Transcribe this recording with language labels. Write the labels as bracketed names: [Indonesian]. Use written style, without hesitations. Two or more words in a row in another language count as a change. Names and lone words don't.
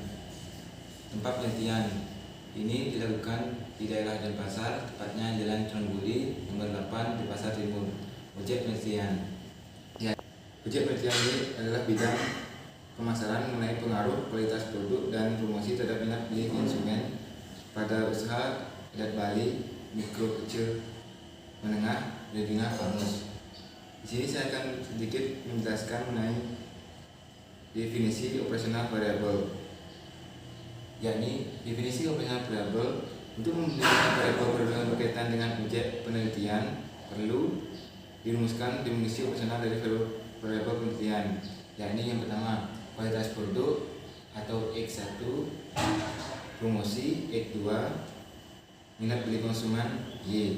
[Indonesian] Tempat penelitian ini dilakukan di daerah Denpasar, tepatnya Jalan Trenggalek nomor 8 di Pasar Timur. Objek penelitian. Objek penelitian ini adalah bidang pemasaran mengenai pengaruh kualitas produk dan promosi terhadap minat beli konsumen pada usaha adat Bali mikro kecil menengah Rejuna Pangus. Di sini saya akan sedikit menjelaskan mengenai definisi operasional variabel. yakni definisi operasional variabel. Untuk mendefinisikan variabel yang berkaitan dengan objek penelitian perlu dirumuskan definisi operasional dari variabel penelitian, yakni yang pertama kualitas produk atau X1, promosi X2, minat beli konsumen Y.